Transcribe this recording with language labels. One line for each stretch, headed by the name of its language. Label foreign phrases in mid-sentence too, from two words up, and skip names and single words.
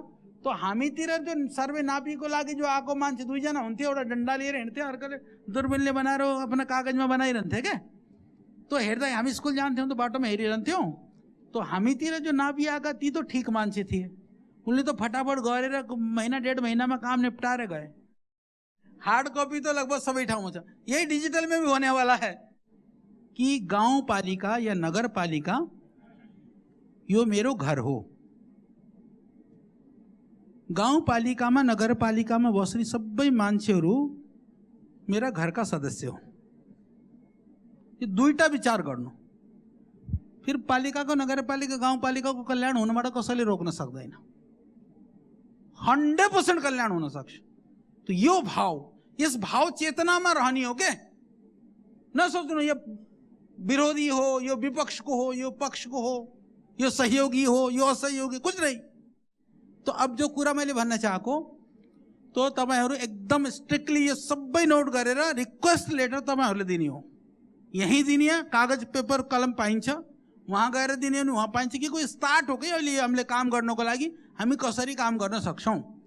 Nepali: तो हामीतिर जो सर्वे नापीको लागि जो आएको मान्छे दुईजना हुन्थ्यो, एउटा डन्डा लिएर हिँड्थ्यो, अर्कोले दूरबीनले बनाएर आफ्ना कागजमा बनाइरहन्थे क्या। तो हेर्दा हामी स्कुल जान्थ्यौँ त बाटोमा हेरिरहन्थ्यौँ। तो हामीतिर जो नापी आएका ती तो ठीक मान्छे थिए, उनले तो फटाफट गरेर महीना डेढ महीनामा काम निपटाएर गए।
English: hard copy
Nepali: तो लगभग सबै ठाउँमा छ।
Hindi: यही डिजिटल में भी होने वाला है कि गांव पालिका या नगर पालिका
Nepali: यो मेरो घर हो। गांव पालिकामा नगर पालिकामा बस्ने सबै मान्छेहरू मेरा घरका सदस्य हो। यो दुईटा विचार गर्नु। फिर पालिकाको नगरपालिका गाउँपालिकाको कल्याण हुनबाट कसैले रोक्न सक्दैन। 100% कल्याण हुन सक्छ। तो यो भाव, यस भाव चेतनामा रहने हो के, नसोच्नु यो विरोधी हो, यो विपक्षको हो, यो पक्षको हो, यो सहयोगी हो, यो असहयोगी,
Hindi: कुछ नहीं।
Nepali: तो अब जो कुरा मैले भन्न चाहेको, तो तपाईहरु एकदम स्ट्रिक्टली यो सबै नोट गरेर
English: request letter
Nepali: तपाईहरुले दिने हो। यही दिने, कागज पेपर कलम पाइन्छ, वहाँ गएर दिने हो, वहाँ पाइन्छ कि कोही स्टार्ट हो कि अहिले हामीले काम गर्नको लागि हामी कसरी काम गर्न सक्छौं।